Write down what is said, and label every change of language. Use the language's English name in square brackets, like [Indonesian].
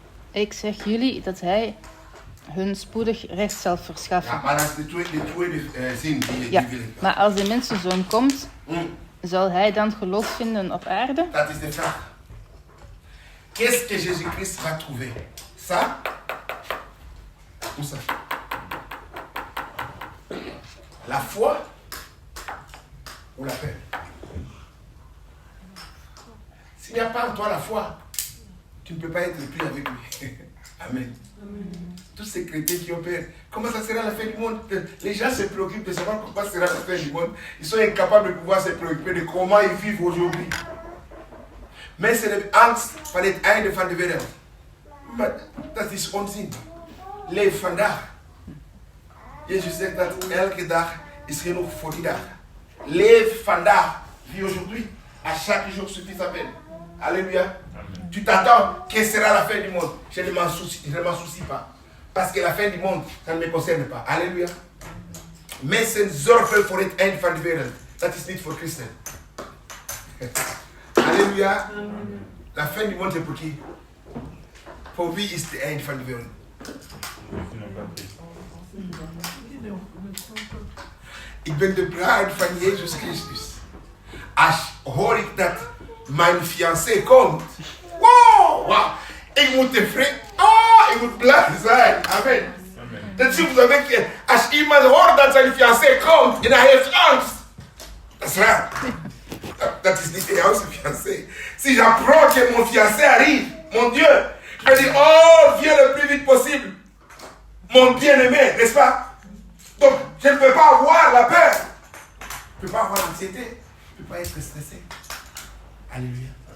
[Dutch] Ik zeg jullie dat hij hun spoedig recht zal verschaffen. Ja, maar dat is de tweede zin die Ja, wil ik. maar als de mensenzoon komt, zal hij dan geloof vinden op aarde? Dat is de vraag. [French] Qu'est-ce que Jésus-Christ va trouver? Ça ou ça? La foi ou la paix? S'il n'y a pas en toi la foi, tu ne peux pas être plus avec lui. Amen. Tous ces chrétiens qui opèrent, comment ça sera la fin du monde? Les gens se préoccupent de savoir comment sera la fin du monde. Ils sont incapables de pouvoir se préoccuper de comment ils vivent aujourd'hui. [Dutch] Mensen hebben angst van het einde van de wereld. Maar dat is onzin. Leef vandaag. Jezus zegt dat elke dag is genoeg voor die dag. Leef vandaag. [French] Vis aujourd'hui. À chaque jour suffit sa peine. Alléluia. Tu t'attends, quelle sera la fin du monde? Je ne m'en soucie pas. Parce que la fin du monde, ça ne me concerne pas. Alléluia. [Dutch] Mensen zorgen voor het eind van de wereld. Dat is niet voor christen. Alléluia. [French] La fin du monde, c'est pour qui? [Dutch] Pour wie is het eind van de wereld? Ik ben de bruid van Jezus Christus. Als hoor ik dat mijn fiancé komt. Wow! Ik moet tevreden. Ik moet blij zijn. Amen. Dat zie je, als iemand hoort dat zijn fiancé komt en hij heeft angst. Dat is raar. Dat is niet de juiste fiancé. [French] Si j'apprends que mon fiancé arrive, mon Dieu, je me dis, oh, viens le plus vite possible. Mon bien-aimé, n'est-ce pas? Donc, je ne peux pas avoir la peur. Je ne peux pas avoir l'anxiété. Je ne peux pas être stressé. Alléluia.